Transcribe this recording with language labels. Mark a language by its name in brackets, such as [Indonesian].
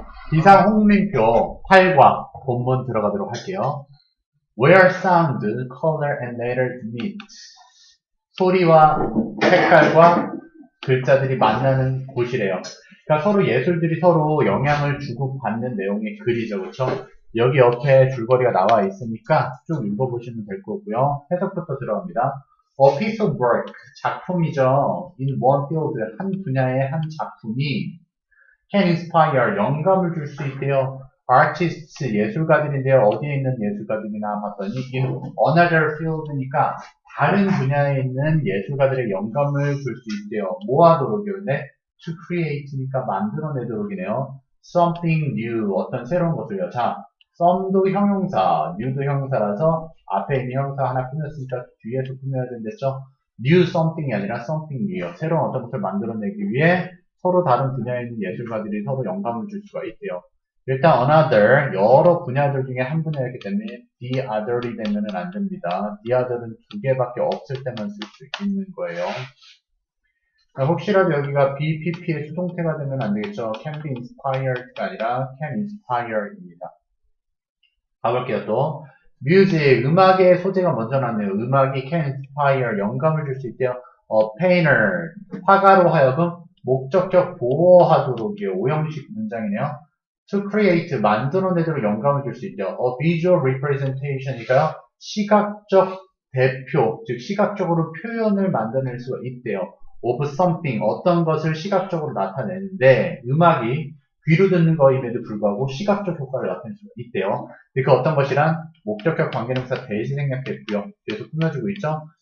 [Korean] 기상 홍림표 8과 본문 들어가도록 할게요. [English] Where sound, color, and letters meet. [Korean] 소리와 색깔과 글자들이 만나는 곳이래요. 그러니까 서로 예술들이 서로 영향을 주고받는 내용의 글이죠. 그렇죠? 여기 옆에 줄거리가 나와 있으니까 쭉 읽어보시면 될 거고요. 해석부터 들어갑니다. A piece of work, 작품이죠. In one field, 한 분야의 한 작품이 can inspire, 영감을 줄 수 있대요. artists, 예술가들인데요. 어디에 있는 예술가들이나 봤더니 in another field 니까 다른 분야에 있는 예술가들의 영감을 줄 수 있대요. 뭐 하도록이요? 근데 to create 니까 만들어내도록이네요. something new, 어떤 새로운 것을요. 자, some도 형용사, new도 형용사라서 앞에 있는 형용사 하나 꾸몄으니까 뒤에서 꾸며야 된댔죠. new something 이 아니라 something new 요. 새로운 어떤 것을 만들어내기 위해 서로 다른 분야에 있는 예술가들이 서로 영감을 줄 수가 있대요. 일단 another, 여러 분야들 중에 한 분야이기 때문에 the other이 되면은 안 됩니다. the other은 두 개밖에 없을 때만 쓸 수 있는 거예요. 혹시라도 여기가 BPP의 수동태가 되면 안 되겠죠. can be inspired 가 아니라 can inspire 입니다. 가볼게요 또. music, 음악의 소재가 먼저 나왔네요. 음악이 can inspire, 영감을 줄 수 있대요. painter, 화가로 하여금 목적격 보호하도록이요. 오형식 문장이네요. to create, 만들어내도록 영감을 줄 수 있대요. a visual representation 이니까요. 시각적 대표, 즉 시각적으로 표현을 만들어낼 수가 있대요. of something, 어떤 것을 시각적으로 나타내는데 음악이 귀로 듣는 거임에도 불구하고 시각적 효과를 나타낼 수가 있대요. 그 어떤 것이란 목적격 관계동사 대시 생략됐고요. 뒤에서 꾸며주고 있죠.